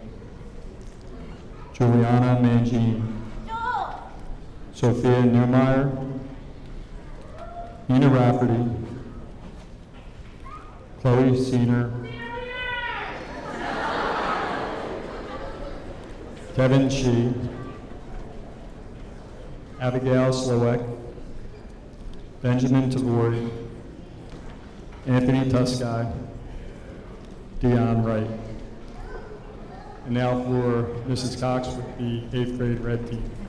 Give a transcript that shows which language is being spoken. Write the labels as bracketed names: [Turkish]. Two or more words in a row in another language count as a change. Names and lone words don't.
[English] Juliana Mangine, Sophia Newmeyer, Nina Rafferty, Chloe Seener, Kevin Shee, Abigail Slowick, Benjamin Tavori, Anthony Tusky, Dion Wright. And now for Mrs. Cox with the 8th grade red team.